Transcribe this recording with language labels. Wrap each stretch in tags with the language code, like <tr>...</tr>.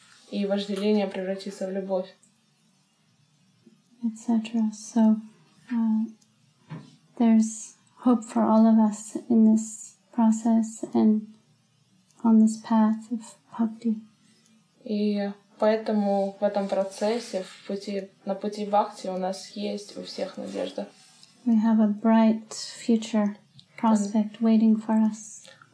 <ru>И вожделение превратится в любовь.</ru> <en>etc. So there's hope for all of us in this process and on this path of bhakti.</en> <ru>И поэтому в этом процессе, на пути бхакти у нас есть у всех надежда.</ru> <en>We have a bright future prospect waiting for us.</en>